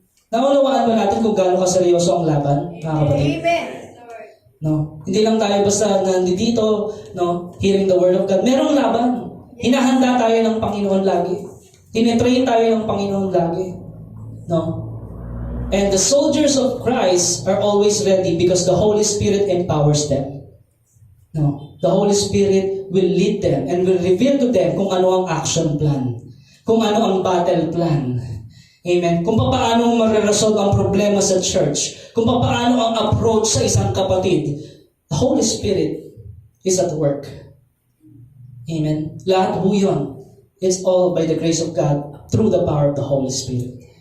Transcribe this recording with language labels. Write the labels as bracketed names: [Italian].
[Filipino] Naunawaan ba natin kung gaano kaseryoso ang laban, mga kapatid? Amen. Lord. No? Hindi lang tayo basta nandito, [English] hearing the word of God. [Filipino] Merong laban. Hinahanda tayo ng Panginoon lagi. Tinetrain tayo ng Panginoon lagi. No? [English] And the soldiers of Christ are always ready because the Holy Spirit empowers them. No? The Holy Spirit will lead them and will reveal to them [Filipino] kung ano ang action plan. Kung ano ang battle plan. Amen. Kung paano mareresolve ang problema sa church. Kung paano ang approach sa isang kapatid. [English] The Holy Spirit is at work. Amen. [Filipino] Lahat po yun. [English] It's all by the grace of God through the power of the Holy Spirit.